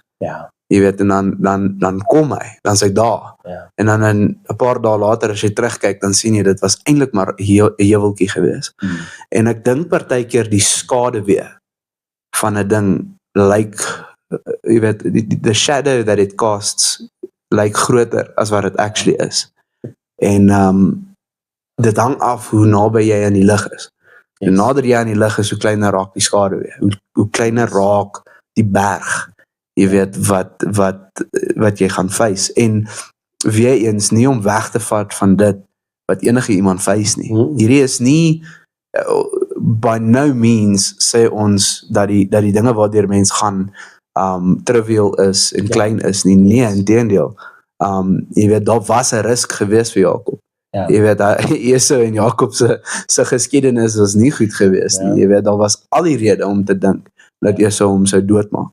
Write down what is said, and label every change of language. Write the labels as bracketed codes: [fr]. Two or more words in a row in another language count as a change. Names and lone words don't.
[af] Ja. Jy weet, en dan kom hy, dan is hy daar. Ja. En dan 'n paar dae later as jy terugkyk, dan sien jy dit was eintlik maar 'n heuweltjie gewees. En ek dink partykeer die skade weer van 'n ding lyk, jy weet, [en] the shadow that it casts [af] lyk groter as wat dit actually is. En dit hang af hoe naby jy aan die lig is. En nader jy aan die lig is, hoe kleiner raak die skade weer. Hoe kleiner raak die berg, jy weet, wat jy gaan face. En weer eens, nie om weg te vat van dit wat enige iemand face nie. Hierdie is nie, [en] by no means [af] sê ons dat die dinge waardeur mens gaan trivial is en klein is nie. Nee, inteendeel. Jy weet, daar was 'n risk gewees vir Jakob. Ja. Jy weet, Esau en Jakob se geskiedenis was nie goed gewees nie. Jy weet, daar was al die rede om te dink dat Esau hom sou doodmaak.